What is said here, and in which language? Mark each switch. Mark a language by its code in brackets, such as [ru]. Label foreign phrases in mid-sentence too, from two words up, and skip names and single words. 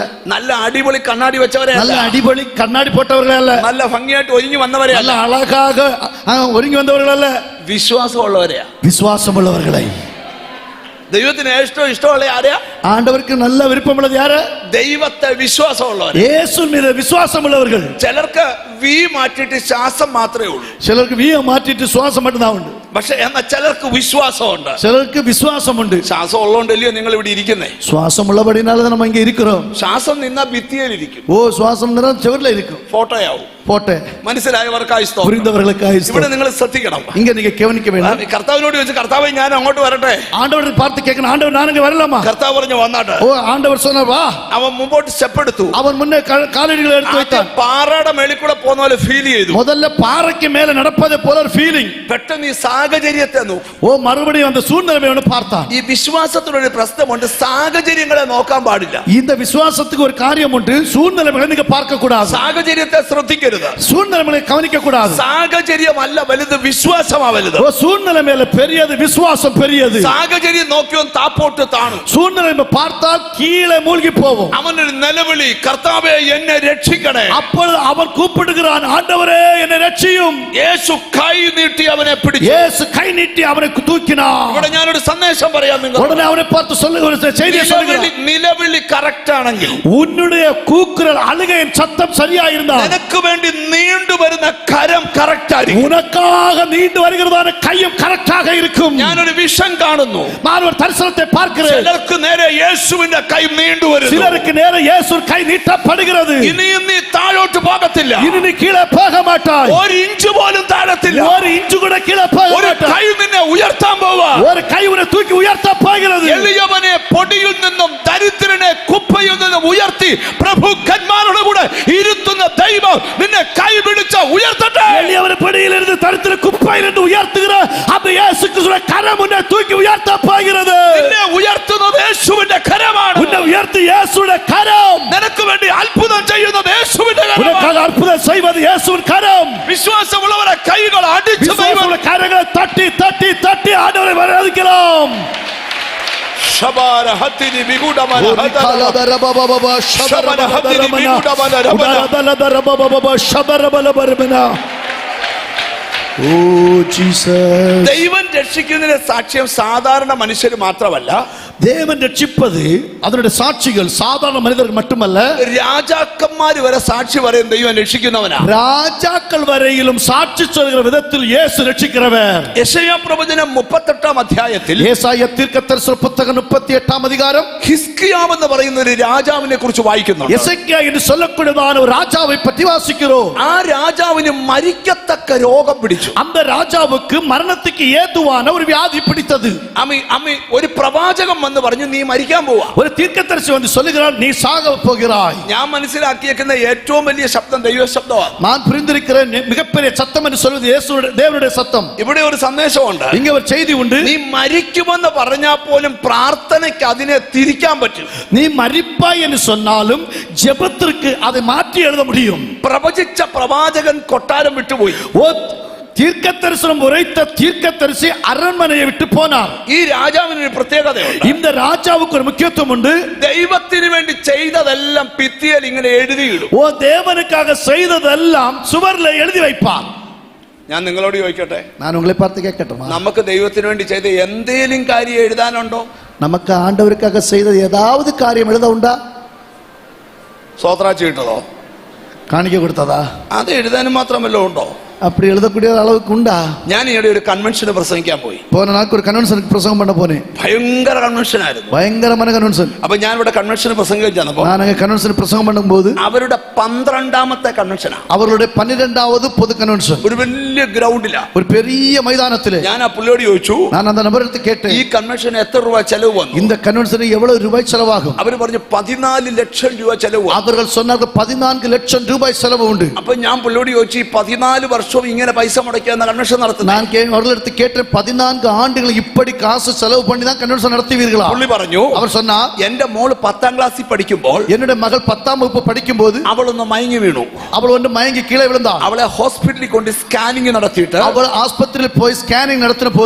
[ml] നല്ല അടിപൊളി കണ്ണാടി വെച്ചവരെ [ta] நல்ல [ml] അല്ല, [ta] அடிபொலி கண்ணாடி போட்டவர்களே அல்ல, [ml] നല്ല ഭംഗിയായിട്ട് ഒരുങ്ങി വന്നവരെ [ta] நல்ல [ml] അല്ല, [ta] அழகாக [ml] ഒരുങ്ങി വന്നവர்கள் [ta] அல்ல, [ml] വിശ്വാസമുള്ളവരെയാ. [ta] விசுவாசமுள்ளவர்களை. [ml] ദൈവത്തിന് ഏറ്റവും ഇഷ്ടമുള്ള ആരെയാ? [ta] ஆண்டவருக்கு நல்ல விருப்பமுள்ளது யாரு? [ml] ദൈവത്തെ വിശ്വാസമുള്ളവർ. [ta] இயேசு மீது விசுவாசம் உள்ளவர்கள். [ml] ചിലർക്ക് വി മാറ്റിയിട്ട് ശ്വാസം മാത്രമേ ഉള്ളൂ, [ta] சிலருக்கு வீய மாற்றிட்டு சுவாசம் மட்டும் தான் உண்டு, [ml] പക്ഷെ എന്നാൽ ചിലർക്ക് വിശ്വാസമുണ്ട്. [ta] சிலருக்கு விசுவாசம் உண்டு. [ml] ശ്വാസം ഉള്ളതുകൊണ്ടല്ലയോ നിങ്ങൾ ഇവിടെ ഇരിക്കുന്നേ? [ta] சுவாசம் உள்ளபடினால தான் நம்ம இங்க இருக்கிறோம். [ml] ശ്വാസം നിന്നാ ഭിത്തിയിലിരിക്കും, [ta] ஓ சுவாசம் செவர்ல இருக்கும், [ml] ഫോട്ടോയാവും. [ta] போட்டே. [ml] മനസ്സിലായവർക്കായി സ്തോത്രം. [ta] புரிந்தவர்களுக்காக [ml] ഇവിടെ നിങ്ങൾ ശ്രദ്ധിക്കണം. [ta] இங்க நீங்க கவனிக்க வேண்டாம். [ml] കർത്താവിനോട് ചോദിച്ചു, കർത്താവേ ഞാൻ അങ്ങോട്ട് വരട്ടെ? [ta] ஆண்டவரை பார்த்து கேட்கணும், ஆண்டவர் நான் இங்க வரலாமா? [ml] കർത്താവ് പറഞ്ഞു വന്നാട്ടെ. [ta] ஓ ஆண்டவர் சொன்னார் வா. [ml] അവൻ മുമ്പോട്ട് സ്റ്റെപ്പ് എടുത്തു. [ta] அவன் முன்னே காலடிகளை எடுத்து வைத்தான். [ml] പാറയുടെ മേളിൽ കൂടെ പോകുന്ന പോലെ ഫീൽ ചെയ്തു. [ta] முதல்ல பாறைக்கு மேல நடப்பதை போல ஒரு ஃபீலிங். [ml] പെട്ടെന്ന് ഈ സാഹചര്യത്തെ നോക്കും. [ta] ஓ மறுபடியும் அந்த சூழ்நிலையை ஒன்று பார்த்தான். [ml] ഈ വിശ്വാസത്തിനൊരു പ്രശ്നമുണ്ട്, സാഹചര്യങ്ങളെ നോക്കാൻ പാടില്ല. [ta] இந்த விசுவாசத்துக்கு ஒரு காரியம் உண்டு, சூழ்நிலைகளை நீங்க பார்க்க கூடாது, [ml] സാഹചര്യത്തെ ശ്രദ്ധിക്കരുത്. [ta] சூழ்நிலைகளை கவனிக்க கூடாது. [ml] സാഹചര്യമല്ല വലുത്, വിശ്വാസമാ വലുത്. [ta] ஓ சூழ்நிலை மேல பெரியது, விசுவாசம் பெரியது. [ml] സാഹചര്യം നോക്കിയോ താപ്പോട്ട് താണു. [ta] சூழ்நிலை பார்த்தால் கீழே மூழ்கி போவோம். [ml] അവനൊരു നിലവിളി, കർത്താവേ എന്നെ രക്ഷിക്കണേ. [ta] அப்பொழுது அவன் கூப்பிடுகிறான், ஆண்டவரே என்னை ரட்சியும். [ml] യേശു കൈ നീട്ടി അവനെ പിടിച്ചു. [ta] இயேசு கை நீட்டி அவனை தூக்கினான். [ml] ഇവിടെ ഞാനൊരു സന്ദേശം പറയാം നിങ്ങൾ. [ta] உடனே அவனை பார்த்து சொல்லுகிற செய்தியை சொல்லுகிறான். [ml] നിലവിളി കറക്റ്റ് ആണെങ്കിൽ, [ta] உன்னுடைய கூக்குரல் அழுகையின் சத்தம் சரியா இருந்தால், [ml] നിനക്ക് വേണ്ടി നീണ്ടു വരുന്ന കരം കറക്റ്റ് ആയിരിക്കും. [ta] உனக்காக நீண்டு வருகிறதான கையும் கரெக்டாக இருக்கும். [ml] ഞാനൊരു വിഷൻ കാണുന്നു. [ta] நான் ஒரு தரிசனத்தை பார்க்கிறேன். [ml] ചിലർക്ക് നേരെ യേശുവിന്റെ കൈ നീണ്ടു വരുന്നു. [ta] சிலருக்கு நேர இயேசு கை நீட்டப்படுகிறது. [ml] ഇനിയും നീ താഴോട്ട് പോകത്തില്ല. [ta] இனி நீ கீழே போக மாட்டாய். [ml] ഒരു ഇഞ്ച് പോലും താഴത്തില്ല. [ta] ஒரு இன்ச்சு கூட கீழே போக [ml] ഒരു [ta] மாட்டாய். [ml] കൈ നിന്നെ ഉയർത്താൻ പോവാ. [ta] ஒரு கை உன்னை தூக்கி உயர்த்த போகிறது. [ml] എളിയവനെ പൊടിയിൽ നിന്നും ദരിദ്രനെ കുപ്പയിൽ നിന്നും ഉയർത്തി പ്രഭുക്കന്മാരുടെ കൂടെ ഇരുത്തുന്ന ദൈവം നിന്നെ കൈ പിടിച്ച് ഉയർത്തട്ടെ. [ta] எளியவனை படியிலிருந்து தரித்திர குப்பையிலிருந்து உயர்த்துகிற அந்த இயேசு கிறிஸ்துவின் கரம் உன்னை தூக்கி உயர்த்த போகிறது. [ml] നിന്നെ ഉയർത്തുന്നത് യേശുവിന്റെ കരമാണ്. [ta] உன்னை உயர்த்தி இயேசுவின் கரம். [ml] നിനക്ക് വേണ്ടി അത്ഭുതം ചെയ്യുന്നത് യേശുവിന്റെ കരമാണ്. [ta] உனக்காக அற்புதம் செய்வது இயேசுவின் கரம். [ml] വിശ്വാസമുള്ളവരെ കൈകൾ അടിച്ചു [ta] விசுவாசமுள்ள கரங்களை தட்டி தட்டி தட்டி ஆண்டவரை வரவேற்கிறோம். ശബാര ഹത്തിനി ബിഗുഡമന ഹദര ശബന ഹത്തിനി ബിഗുഡമന രബന. [ml] ഓ ജീസസ്. ദൈവം രക്ഷിക്കുന്നതിന്റെ സാക്ഷ്യം സാധാരണ മനുഷ്യർ മാത്രമല്ല, [ta] தேவன் ரட்சிப்பது அதனுடைய சாட்சிகள் சாதாரண மனிதர்கள் மட்டுமல்ல, [ml] രാജാക്കന്മാര് വരെ സാക്ഷി പറയും ദൈവം രക്ഷിക്കുന്നവനാ. [ta] ராஜாக்கள் வரையிலும் சாட்சி சொல்கிற விதத்தில் இயேசு ரட்சிக்கிறவர். [ml] യെശയ്യാ പ്രവചനം 38-ാം അധ്യായത്തിൽ [ta] ஏசாயா தீர்க்கதரிசன புத்தகம் 38-ஆம் அதிகாரம் [ml] ഹിസ്കിയാവ് എന്ന് പറയുന്ന ഒരു രാജാവിനെ കുറിച്ച് വായിക്കുന്നുണ്ട്. [ta] எசேக்கியா என்று சொல்லக்கூடியதான ஒரு ராஜாவை பற்றி வாசிக்கிறோம். [ml] ആ രാജാവിന് മരിക്കത്തക്ക രോഗം പിടിച്ചു. [ta] அந்த ராஜாவுக்கு மரணத்துக்கு ஏதுவான ஒரு வியாதி பிடித்தது. [ml] ഒരു പ്രവാചകൻ വന്ന് പറഞ്ഞു നീ മരിക്കാൻ പോവാ. [ta] ஒரு தீர்க்கதரிசி வந்து சொல்லுகிறார், நீ சாக போகிறாய். [ml] ഞാൻ മനസ്സിലാക്കിയേക്കുന്ന ഏറ്റവും വലിയ ശബ്ദം ദൈവ ശബ്ദമാണ്. [ta] நான் புரிந்திருக்கிற மிகப்பெரிய சத்தம் என்று சொல்வது இயேசுவுடைய தேவனுடைய சத்தம். [ml] ഇവിടെ ഒരു സന്ദേശമുണ്ട്. [ta] இங்க ஒரு செய்தி உண்டு. [ml] നീ മരിക്കുമെന്ന് പറഞ്ഞാൽ പോലും പ്രാർത്ഥനയ്ക്ക് അതിനെ തിരിക്കാൻ പറ്റും. [ta] நீ மரிப்பாய் என்று சொன்னாலும் ஜெபத்திற்கு அதை மாற்றி எழுத முடியும். [ml] പ്രവചിച്ച പ്രവാചകൻ കൊട്ടാരം വിട്ടുപോയി. [ta] தீர்க்கதரிசனம் உரைத்த தீர்க்கதரிசி அரண்மனையை விட்டு போனார். [ml] ഈ രാജാവിന് ഒരു പ്രത്യേകതയുണ്ട്. [ta] இந்த ராஜாவுக்கு ஒரு முக்கியத்துவம் உண்டு. [ml] ദൈവത്തിന് വേണ്ടി ചെയ്തതെല്ലാം ഭിത്തിയിൽ ഇങ്ങനെ എഴുതിയിടും. [ta] ஓ தேவனுக்காக செய்ததெல்லாம் சுவர்ல எழுதி வைப்பார். [ml] ഞാൻ നിങ്ങളോട് ചോദിക്കട്ടെ, [ta] நான் உங்களை பார்த்து கேட்கட்டுமா? [ml] നമുക്ക് ദൈവത്തിന് വേണ്ടി ചെയ്ത എന്തേലും കാര്യം എഴുതാനുണ്ടോ? [ta] நமக்கு ஆண்டவருக்காக செய்தது ஏதாவது காரியம் எழுத உண்டா? [ml] സ്വത്രാച്ചി ഇട്ടതോ [ta] காணிக்க கொடுத்ததா? [ml] അത് എഴുതാനും മാത്രമല്ലോ ഉണ്ടോ? [ta] அப்படி எழுதக்கூடிய அளவுக்கு உண்டா? [ml] ഞാൻ ഈയിടെ ഒരു കൺവെൻഷന് പ്രസംഗിക്കാൻ പോയി. [ta] போன நாளுக்கு ஒரு கன்வென்ஷனுக்கு பிரசங்கம் பண்ண போனேன். [ml] ഭയങ്കര കൺവെൻഷൻ ആയിരുന്നു. [ta] பயங்கரமான கன்வென்ஷன். [ml] അപ്പൊ ഞാൻ ഇവിടെ കൺവെൻഷന് പ്രസംഗിക്കാൻ ചെന്നപ്പോ [ta] நான் அங்க கன்வென்ஷன் பிரசங்கம் பண்ணும்போது [ml] അവരുടെ 12ാമത്തെ കൺവെൻഷനാ. [ta] அவர்களுடைய 12வது பொது கன்வென்ஷன். [ml] ഒരു വലിയ ഗ്രൗണ്ടിലാ, [ta] ஒரு பெரிய மைதானத்திலே. [ml] ഞാൻ ആ പുള്ളിയോട് ചോദിച്ചു, [ta] நான் அந்த நபரிடத்து கேட்டேன், [ml] ഈ കൺവെൻഷൻ എത്ര രൂപ ചെലവ് വന്നു? [ta] இந்த கன்வென்ஷன் எவ்வளவு ரூபாய் செலவாகும்? [ml] അവർ പറഞ്ഞു 14 ലക്ഷം രൂപ ചെലവ് വന്നു. [ta] அவர்கள் சொன்னார்கள் 14 லட்சம் ரூபாய் செலவு உண்டு. [ml] അപ്പൊ ഞാൻ പുള്ളിയോട് ചോദിച്ചു, 14 വർഷവും ഇങ്ങനെ പൈസ മുടക്കിയെന്ന കൺവെൻഷൻ നടത്തുന്നത്? [ta] நான் அவர்களிடத்து கேட்டேன், 14 ஆண்டுகள் இப்படி காசு செலவு பண்ணி தான் கன்வென்ஷன் நடத்துவீர்களா? [ml] പുള്ളി പറഞ്ഞു, [ta] அவர் சொன்னார், [ml] എന്റെ മോള് 10ാം ക്ലാസ്സിൽ പഠിക്കുമ്പോൾ [ta] என்னுடைய மகள் 10ஆம் வகுப்பு படிக்கும்போது [ml] അവളൊന്ന് മയങ്ങി വീണു. [ta] அவள் வந்து மயங்கி கீழே விழுந்தாள். [ml] അവളെ ഹോസ്പിറ്റലിൽ കൊണ്ട് സ്കാനിങ് നടത്തിയിട്ട് [ta] அவள் ஆஸ்பத்திரியில் போய் ஸ்கேனிங் நடத்தின போது